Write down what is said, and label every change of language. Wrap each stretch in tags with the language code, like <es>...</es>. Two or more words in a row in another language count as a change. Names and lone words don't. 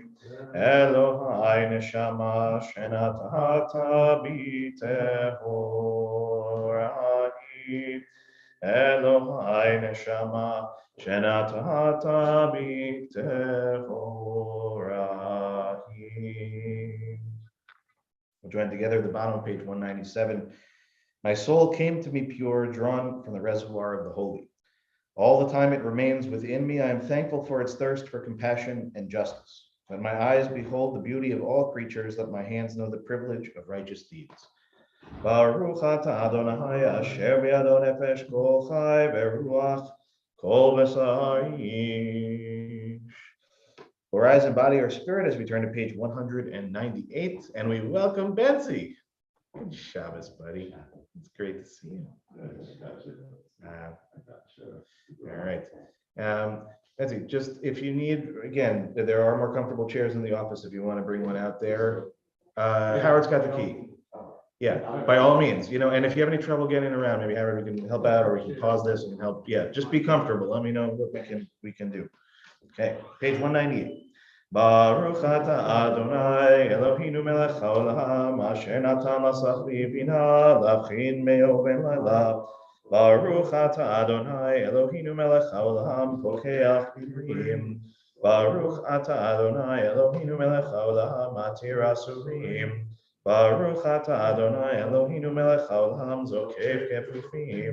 <he>אלהי נשמה שנתת בי טהורה היא. אלהי נשמה שנתת בי טהורה היא.</he> <en>We'll join together at the bottom of page 197. My soul came to me pure, drawn from the reservoir of the holy. All the time it remains within me, I am thankful for its thirst for compassion and justice. When my eyes behold the beauty of all creatures, let my hands know the privilege of righteous deeds.</en> <he>ברוך אתה אדני אשר בידו נפש כל חי ורוח כל בשר איש.</he> <en>For eyes and body are spirit, as we turn to page 198, and we welcome Betsy. Good Shabbos, buddy. It's great to see you. All right. Betsy, just if you need, again, there are more comfortable chairs in the office if you want to bring one out there. Howard's got the key. Yeah, by all means, and if you have any trouble getting around, maybe Howard, we can help out, or we can pause this and help. Yeah, just be comfortable. Let me know what we can do. Okay, page 198.</en> <he>ברוך אתה אדני אלהינו מלך העולם אשר נתן לשכוי בינה להבחין מיום ולילה. ברוך אתה אדני אלהינו מלך העולם פוקח עורים. ברוך אתה אדני אלהינו מלך העולם מתיר אסורים. ברוך אתה אדני אלהינו מלך העולם זוקף כפופים.</he>